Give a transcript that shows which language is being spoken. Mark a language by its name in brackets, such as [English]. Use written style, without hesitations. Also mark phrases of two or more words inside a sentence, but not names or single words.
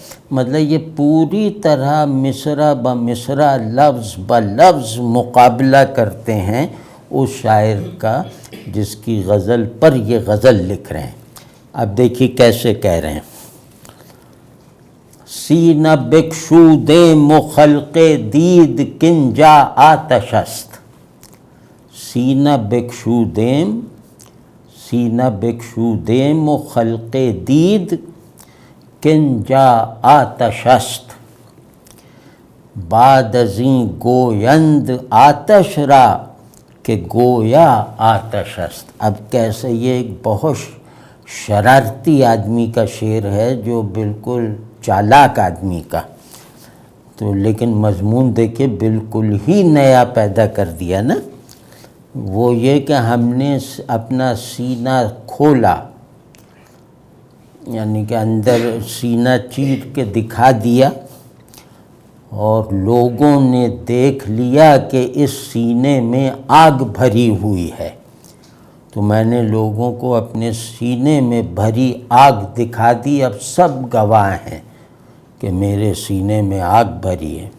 [Urdu] مطلب یہ پوری طرح مصرع بمصرع لفظ بلفظ مقابلہ کرتے ہیں اس شاعر کا جس کی غزل پر یہ غزل لکھ رہے ہیں۔ اب دیکھیے کیسے کہہ رہے ہیں۔ [Persian] سینہ بکشودیم و خلق دید کن جا آتش است، سینہ بکشودیم و خلق دید کن جا آتش است، بعد ازیں گویند آتش را کہ گویا آتش است۔ [Urdu] اب کیسے یہ ایک بہت شرارتی آدمی کا شعر ہے، جو بالکل چالاک آدمی کا، تو لیکن مضمون دیکھیں بالکل ہی نیا پیدا کر دیا نا۔ وہ یہ کہ ہم نے اپنا سینہ کھولا، یعنی کہ اندر سینہ چیر کے دکھا دیا، اور لوگوں نے دیکھ لیا کہ اس سینے میں آگ بھری ہوئی ہے، تو میں نے لوگوں کو اپنے سینے میں بھری آگ دکھا دی، اب سب گواہ ہیں کہ میرے سینے میں آگ بھری ہے۔